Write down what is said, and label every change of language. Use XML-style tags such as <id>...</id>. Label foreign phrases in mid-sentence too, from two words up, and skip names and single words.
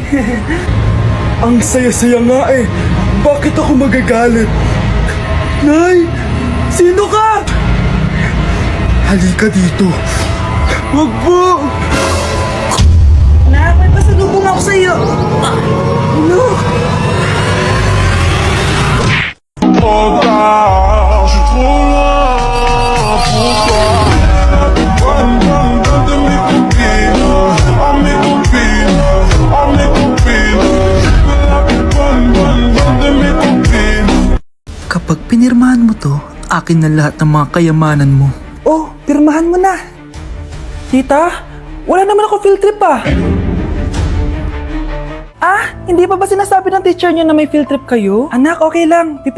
<tl>Ang saya-saya nga eh. Bakit ako magagalit? Nay! Sino ka? Halika dito. Wag po! Nak, may pasalubong ako sa'yo. Ano?</tl> <fr>Je suis trop loin pour toi. De mes copines, à mes copines, à mes copines. De mes copines.</fr> <tl>Kapag pinirmahan mo to, akin na lahat ng mga kayamanan mo. Oh, pirmahan mo na. Tita, wala naman ako</tl> <en>field trip</en> <tl>ah. Hindi pa ba sinasabi ng teacher niyo na may</tl> <en>field trip</en> <tl>kayo? Anak, okay lang.</tl>